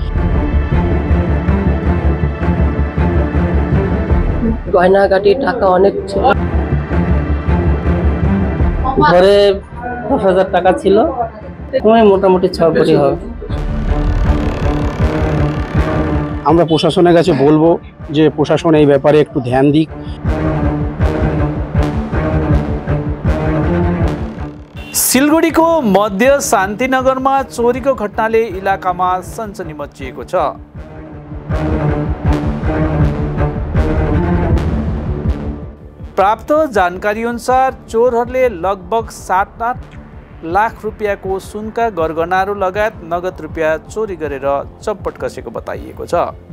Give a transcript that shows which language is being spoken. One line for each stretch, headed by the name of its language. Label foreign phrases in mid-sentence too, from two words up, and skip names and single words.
Bangla: গয়নাগাটি টাকা অনেক ছিল। ঘরে ১০,০০০ টাকা ছিল, মোটামুটি ৬ কোটি হবে। আমরা প্রশাসনের কাছে বলবো যে প্রশাসন এই ब्यापारे একটু ধ্যান দিক।
Nepali: सिलगढी को मध्य शान्तिनगर में चोरी को घटनाले इलाका में सनसनी मचिएको छ। प्राप्त जानकारी अनुसार चोरहरूले लगभग 7-8 लाख रुपियाँ को सुनका गरगहनाहरू लगायत नगद रुपियाँ चोरी गरेर चप्पट कसेको बताइएको छ।